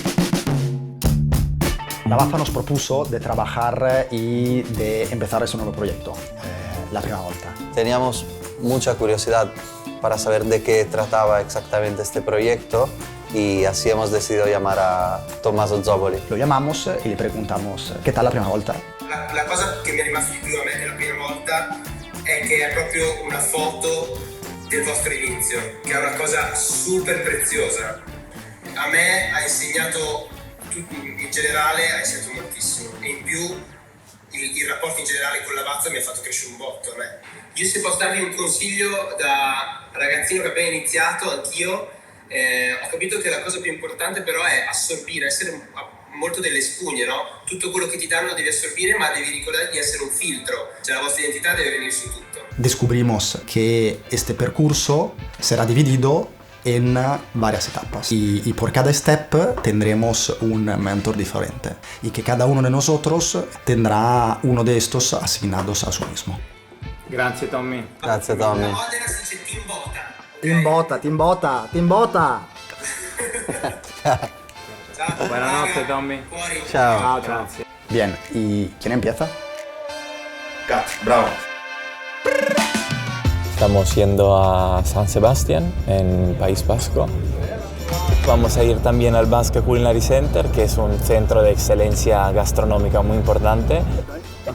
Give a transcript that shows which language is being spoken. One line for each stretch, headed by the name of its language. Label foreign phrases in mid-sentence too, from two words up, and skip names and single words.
Spanish: La BAFA nos propuso de trabajar y de empezar ese nuevo proyecto, la primera volta. Teníamos mucha curiosidad para saber de qué trataba exactamente este proyecto y así hemos decidido llamar a Tommaso Zoboli. Lo llamamos y le preguntamos ¿qué tal la prima volta?
Italian: La cosa che mi è rimasta di più a me della prima volta è che è proprio una foto del vostro inizio, che è una cosa super preziosa. A me ha insegnato, in generale, ha insegnato moltissimo e in più il rapporto in generale con Lavazza mi ha fatto crescere un botto a me. Io se posso darvi un consiglio da ragazzino che appena iniziato, anch'io, ho capito che la cosa più importante però è assorbire, essere molto delle spugne, no? Tutto quello che ti danno devi assorbire, ma devi ricordare di essere un filtro, cioè la vostra identità deve venir su tutto.
Spanish: Descubrimos que este percurso será dividido en varias etapas y por cada step tendremos un mentor diferente y que cada uno de nosotros tendrá uno de estos asignados a su mismo.
Italian: Grazie Tommy. Grazie Tommy. La Modena si dice team bota. Team bota, team bota, team bota! Ciao. Buonanotte raga. Tommy. Fuori. Ciao. Grazie.
Spanish: Bien, ¿y quién empieza? Kat, bravo. Estamos yendo a San Sebastián, en País Vasco. Vamos a ir también al Basque Culinary Center, que es un centro de excelencia gastronómica muy importante.